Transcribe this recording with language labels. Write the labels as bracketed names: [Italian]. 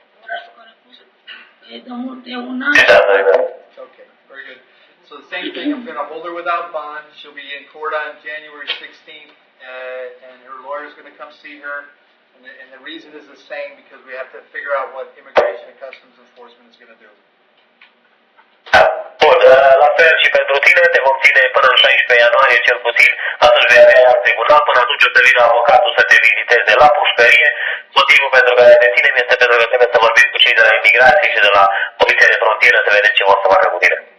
[Romanian] Orașul care a fost e de mult, e un an. [English] Okay, very good. So the same thing, I'm going to hold her without bond. She'll be in court on January 16th, and her lawyer's going to come see her. And the reason is the same because we have to figure out what Immigration and Customs Enforcement is going to do. [Romanian] Bun, la fel și pentru tine, te vom ține până în 16 ianuarie cel puțin, atunci vei avea iar tribunal, până atunci o să vină avocatul să te viziteze la pușcărie. Motivul pentru care te ținem este pentru că trebuie să vorbim cu cei de la imigrație și de la Poliția de Frontieră să vedem ce vor să facă cu tine.